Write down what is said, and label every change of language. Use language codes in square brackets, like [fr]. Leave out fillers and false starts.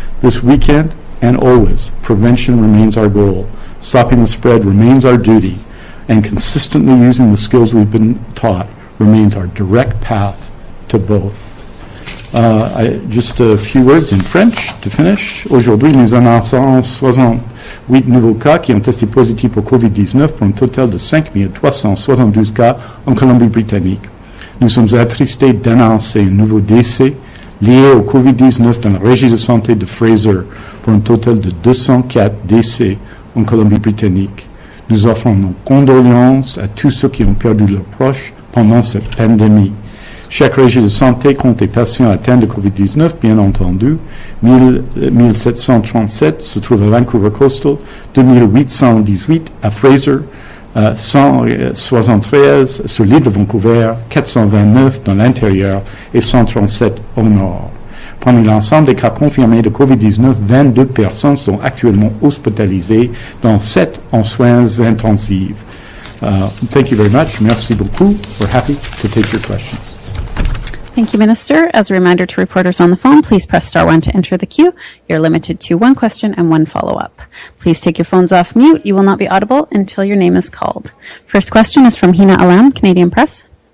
[en] This weekend and always, prevention remains our goal. Stopping the spread remains our duty, and consistently using the skills we've been taught remains our direct path to both. Just a few words in French to finish. [fr] Aujourd'hui, nous annonçons 68 nouveaux cas qui ont testé positifs pour COVID-19 pour un total de 5 372 cas en Colombie-Britannique. Nous sommes attristés d'annoncer un nouveau décès lié au COVID-19 dans la régie de santé de Fraser pour un total de 204 décès en Colombie-Britannique. Nous offrons nos condoléances à tous ceux qui ont perdu leurs proches pendant cette pandémie. Chaque régie de santé compte les patients atteints de COVID-19, bien entendu. 1737 se trouvent à Vancouver Coastal, 2818 à Fraser, 173 sur l'île de Vancouver, 429 dans l'intérieur et 137 au nord. Parmi l'ensemble des cas confirmés de COVID-19, 22 personnes sont actuellement hospitalisées, dont 7 en soins intensifs. [en] Thank you very much. [fr] Merci beaucoup. [en] We're happy to take your questions. Thank you, Minister. As a reminder to reporters on the phone, please press star 1 to enter the queue. You're limited to one question and one follow-up. Please take your phones off mute. You will not be audible until your name is called. First question is from Hina Alam, Canadian Press.